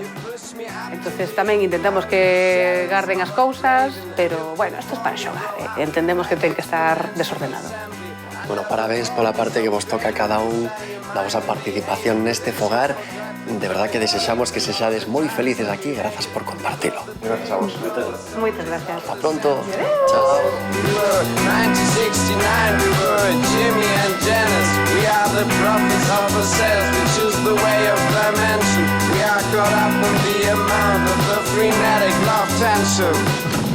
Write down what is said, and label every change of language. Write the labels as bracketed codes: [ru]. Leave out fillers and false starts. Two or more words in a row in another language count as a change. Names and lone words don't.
[gl] Entonces tamén intentamos que garden as cousas, pero, bueno, isto é para xogar, entendemos que ten que estar desordenado. Bueno, parabéns pola parte que vos toca a cada un da vosa participación neste fogar. De verdad que desexamos que sexades moi felices aquí. Grazas por compartilo. Gracias a vos. Moitas gracias. [es] Hasta pronto. Chao. [en] 1969, we were Jimmy and Janice. We are the prophets of ourselves. We choose the way of dimension. We are caught up in the amount of the frenetic love tension.